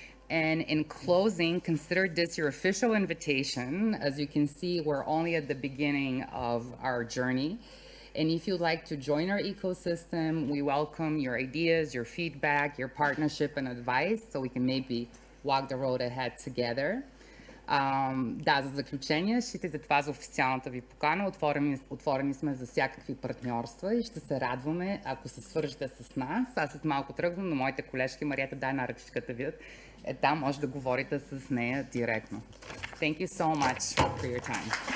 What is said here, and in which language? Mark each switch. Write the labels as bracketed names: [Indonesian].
[English] And in closing, consider this your official invitation. As you can see, we're only at the beginning of our journey. And if you'd like to join our ecosystem, we welcome your ideas, your feedback, your partnership and advice, so we can maybe walk the road ahead together. [Bulgarian] Да, за заключение, считайте това за официалната ви покана. Отворени сме за всякакви партньорства и ще се радваме, ако се свържете с нас. Аз след малко тръгвам, но моите колежки, Марията, дай на ръчичката ви. Там може да говорите с нея директно. [English] Thank you so much for your time.